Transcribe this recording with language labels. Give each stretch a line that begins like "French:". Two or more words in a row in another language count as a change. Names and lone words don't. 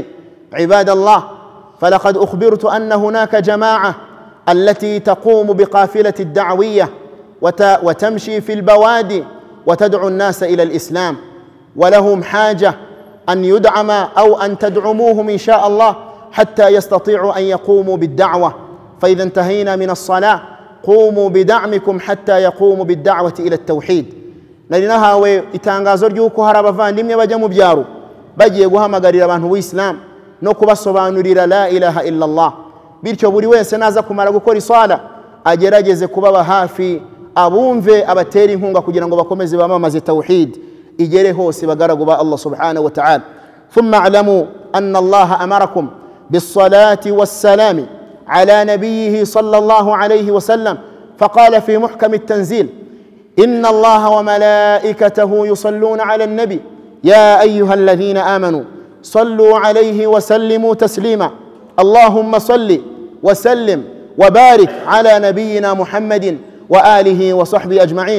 Arabic: عباد الله، فلقد أخبرت أن هناك جماعة التي تقوم بقافلة الدعوية وتمشي في البوادي وتدعو الناس إلى الإسلام، ولهم حاجة أن يدعم أو أن تدعموهم إن شاء الله حتى يستطيعوا أن يقوموا بالدعوة. فإذا انتهينا من الصلاة قوموا بدعمكم حتى يقوموا بالدعوة إلى التوحيد.
Kinyarwanda: Narinahawe itangazo ry'uko hari abavandimwe bajya mu byaro bagiye guhamagarira abantu b'Islam no kubasobanurira
Arabic: لا إله إلا الله.
Kinyarwanda: Bityo buri wese naza kumara gukora isala agerageze kubaba hafi, abumve, abatera inkunga kugira ngo bakomeze bamamaze tawhid igere hose bagaragu ba
Arabic: الله سبحانه وتعالى. ثم اعلموا أن الله أمركم بالصلاة والسلام على نبيه صلى الله عليه وسلم فقال في محكم التنزيل: إن الله وملائكته يصلون على النبي يا أيها الذين آمنوا صلوا عليه وسلموا تسليما. اللهم صل وسلم وبارك على نبينا محمد وآله وصحبه أجمعين.